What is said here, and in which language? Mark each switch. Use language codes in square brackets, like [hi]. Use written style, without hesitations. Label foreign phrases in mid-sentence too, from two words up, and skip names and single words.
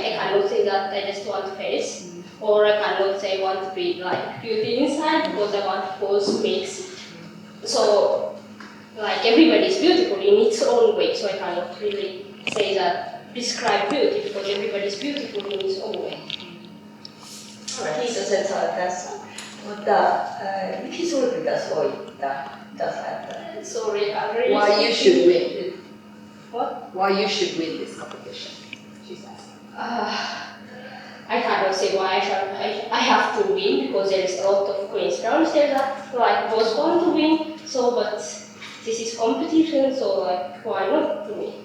[en] I cannot say that I just want face, or I cannot say I want to be like beauty inside because I want to both mix it. So like everybody is beautiful in its own way. So I cannot really say that describe beauty because everybody is beautiful in its own way. [fi] Kiitos, että olet tässä. Mutta miksi sinulle pitäisi voittaa? [en] Sorry, I can't really Why you should win? What? Why you should win this competition? She's asking. I cannot say why I have to win because there is a lot of queens downstairs that like was born to win. So, but this is competition, so like why not to me?